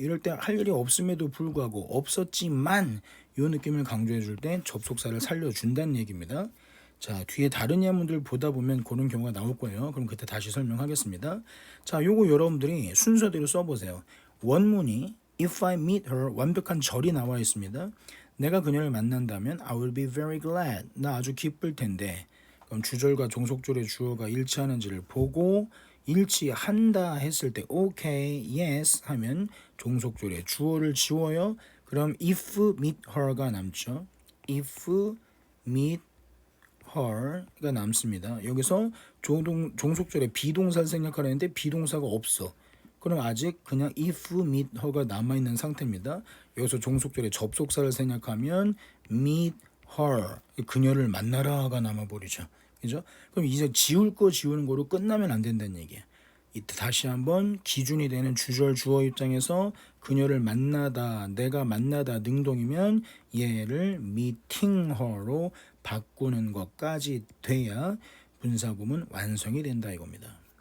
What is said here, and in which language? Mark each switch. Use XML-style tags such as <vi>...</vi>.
<ko>이럴 때 할 일이 없음에도 불구하고 없었지만 요 느낌을 강조해 줄 때 접속사를 살려준다는 얘기입니다. 자, 뒤에 다른 예문들 보다 보면 그런 경우가 나올 거예요. 그럼 그때 다시 설명하겠습니다. 자, 요거 여러분들이 순서대로 써보세요. 원문이</ko> <en>If I meet her</en> <ko>완벽한 절이 나와 있습니다. 내가 그녀를 만난다면</ko> <en>I will be very glad.</en> <ko>나 아주 기쁠 텐데. 그럼 주절과 종속절의 주어가 일치하는지를 보고 일치한다 했을 때 okay, yes 하면 종속절의 주어를 지워요. 그럼 if meet her가 남죠. if meet her가 남습니다. 여기서 종속절에 비동사를 생략하려는데 비동사가 없어. 그럼 아직 그냥 if meet her가 남아있는 상태입니다. 여기서 종속절에 접속사를 생략하면 meet her, 그녀를 만나라가 남아버리죠. 그죠? 그럼 이제 지울 거 지우는 거로 끝나면 안 된다는 얘기야. 이때 다시 한번 기준이 되는 주절 주어 입장에서 그녀를 만나다, 내가 만나다 능동이면 얘를 meeting her로 바꾸는 것까지 돼야 분사구문 완성이 된다 이겁니다.</ko>